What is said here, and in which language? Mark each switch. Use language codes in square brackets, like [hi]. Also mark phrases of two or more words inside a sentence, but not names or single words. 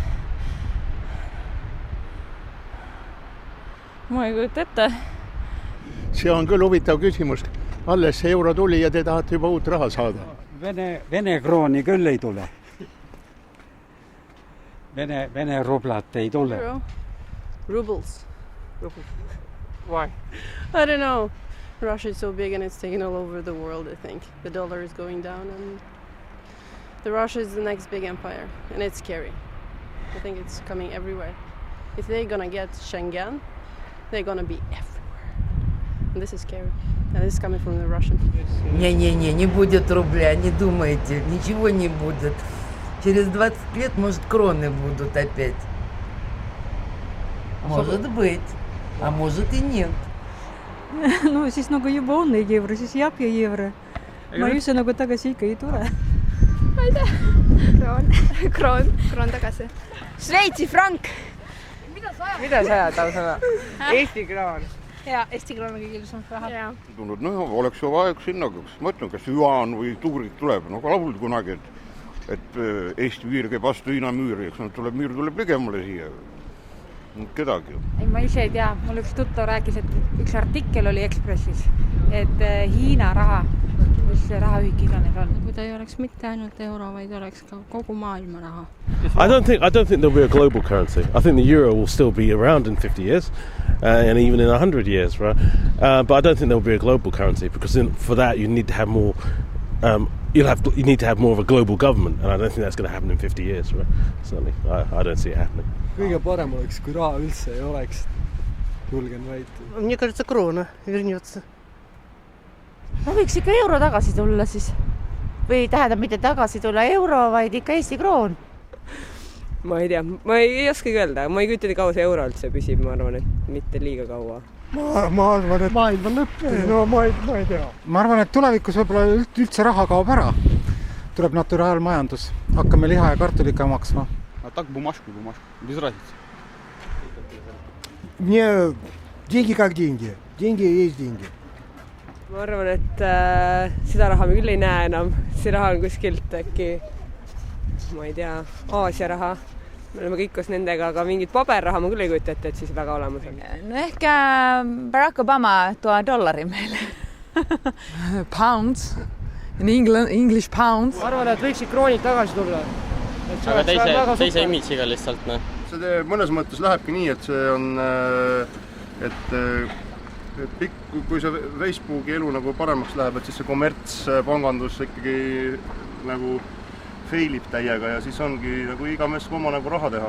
[et] Ma ei kujuta ette. See on küll huvitav küsimus. Alles see euro tuli ja te tahate juba uut raha saada. Vene krooni küll ei tule. Vene rublat ei tule. [en] Rubles. Why? I don't know. Russia is so big and it's taken all over the world, I think. The dollar is going down and Russia is the next big empire and it's scary. I think it's coming everywhere. If they're gonna get Schengen, they're gonna be everywhere. And this is scary. And this is coming from the Russians. [ru] Не будет рубля, не думайте. Ничего не будет. Через 20 лет, может, кроны будут опять. Может быть. А может и нет. [et] No siis nagu juba on neid euro, siis jääb ja euro. Ma ei üldse nagu tagasi ikka ei tule. Ma ei tea. Kroon tagasi. Šveitsi frank. Mida sa ajad, ausõna? Eesti kroon. Jaa, Eesti kroon on kõige ilusam raha. Oleks ju aeg sinna, ma ütlen, kas Juhan või Tuurik tuleb. No lauldi kunagi, et Eesti müür käib vastu Hiina müüri, eks müür tuleb ligemale siia. Kedagi. Ei, ma ise ei tea, mul üks tuttav rääkis, et üks artikkel oli Ekspressis, et Hiina raha, mis see rahaühik iganes on. Kui ta ei oleks mitte ainult euro, vaid oleks ka kogu maailma raha. [en] I don't think there'll be a global currency. I think the euro will still be around in 50 years and even in 100 years, right? But I don't think there'll be a global currency because for that you need to have more you need to have more of a global government and I don't think that's going to happen in 50 years, right? Certainly, I don't see it happening. [et] Kõige parem oleks, kui raha üldse ei oleks. Julgen väita. [ru] Мне кажется, крона вернется. [et] No võiks ikka euro tagasi tulla siis. Või tähendab mitte tagasi tulla euro, vaid ikka Eesti kroon. Ma ei tea, ma ei oskagi öelda, ma ei kütta kaua see euro üldse püsib, ma arvan, et mitte liiga kaua. Ma arvan, et maailm on lõpp. No ma ei tea. Ma arvan, et tulevikus võib-olla üldse raha kaob ära. Tuleb naturaalmajandus. Hakkame liha ja kartulika maksma. [ru] А так бумажку, без разницы. Мне деньги как деньги. Деньги есть деньги. [et] Ma arvan, et seda raha me küll ei näe enam. See raha on kuskilt äkki, ma ei tea, Aasia raha. Me oleme kõik koos nendega, aga mingit paberraha ma küll ei kujuta ette, et siis väga olemas on. No ehkä Barack Obama tuo dollari meile. [en] Pounds. In English pounds. [et] Ma arvan, et võiksid kroonid tagasi tulla. Aga teise imidžiga lihtsalt. See mõnes mõttes lähebki nii, et see on, kui see Facebooki elu nagu paremaks läheb, et siis see kommertspangandus ikkagi nagu failib täiega ja siis ongi nagu iga mees oma nagu raha teha.